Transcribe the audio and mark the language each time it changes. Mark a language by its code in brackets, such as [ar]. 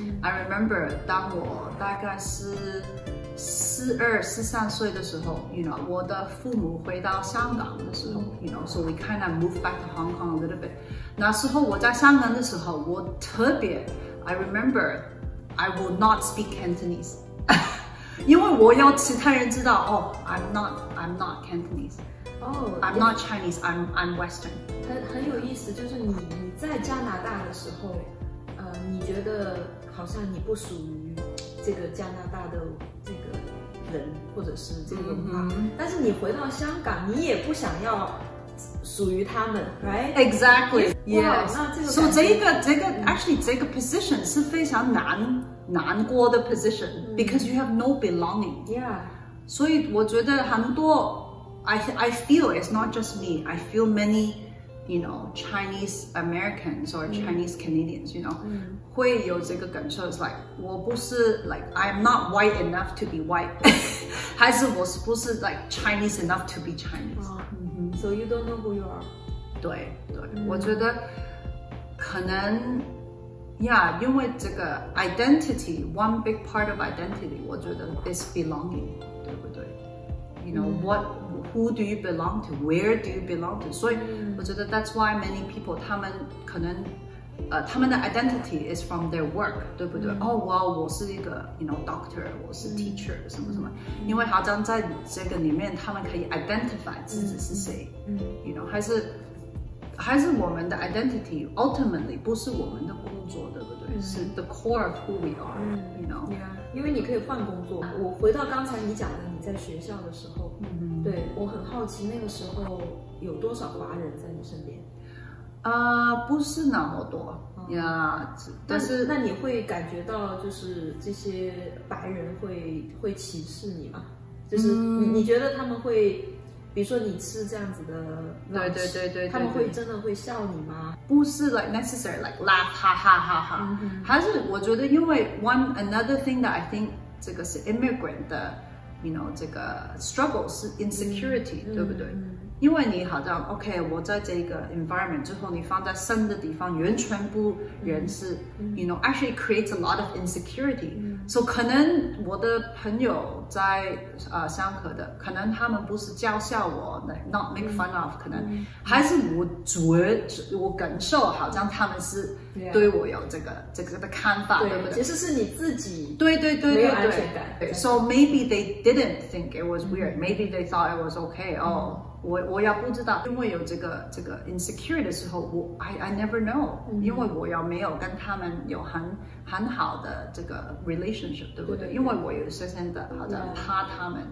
[en] I remember [zh] 当我大概是42、43岁的时候 you know， 我的父母回到香港的时候 you know， [en] so we kind of moved back to Hong Kong a little bit。 [zh] 那时候我在香港的时候，我特别 [en] I remember I will not speak Cantonese [zh] 因为我要其他人知道 [en] I'm not Cantonese， I'm not Chinese， I'm Western。 [zh] 很有意思，就是你在加拿大的时候，你觉得好像你不属于这个加拿大的这个人或者是这个文化，但是你回到香港，你也不想要属于他们 ， [en] right？ Exactly. Yes. [zh] 那这个所以这个 actually 这个 position 是非常难过的 position [en] because you have no belonging. Yeah. [zh] 所以我觉得很多 [en] I feel it's not just me. I feel many you know Chinese Americans or Chinese Canadians you know [zh] 会有这个感受 ， [en] is like [zh] 我不是 [en] like I'm not white enough to be white， [zh] 还是我是不是 [en] like Chinese enough to be Chinese？ [zh] So [en] you don't know who you are？ [zh] 对，我觉得可能。 [en] Yeah， [zh] 因为这个 [en] identity，one big part of identity， [zh] 我觉得 [en] is belonging， [zh] 对不对 [en] ？You know who do you belong to? Where do you belong to? [zh] 所以我觉得 [en] that's why many people [zh] 他们可能他们的 [en] identity is from their work， [zh] 对不对？我是一个 you know doctor， 我是 teacher， 什么什么，因为好像在这个里面他们可以 identify 自己是谁，you know， 还是我们的 identity ultimately 不是我们的工作，对不对？是 the core of who we are，you know。因为你可以换工作。我回到刚才你讲的，你在学校的时候，对我很好奇，那个时候有多少华人在你身边？不是那么多呀，但是那你会感觉到就是这些白人会歧视你吗？就是你觉得他们会？比如说你吃这样子的，对，他们会真的会笑你吗？不是 [en] like necessary like laugh [zh] 哈哈哈哈，还是我觉得因为 [en] another thing that I think [zh] 这个是 immigrant 的 you know 这个 struggle 是 insecurity，对不对？因为你好像 OK， 我在这个 environment 之后，你放在新的地方，完全不认识， [en] you know actually creates a lot of insecurity。 [zh] So 可能我的朋友在香港的，可能他们不是嘲笑我 ， [en] not make fun of， [zh] 可能还是我感受好像他们是对我有这个的看法，对不对？其实是你自己对没有安全感。 [en] So maybe they didn't think it was weird. Maybe they thought it was okay. [zh] 我要不知道，因为有这个 insecure 的时候， [en] I never know， [zh] 因为我要没有跟他们有很好的这个 relationship， 对不对？因为我有深深的好像怕他们，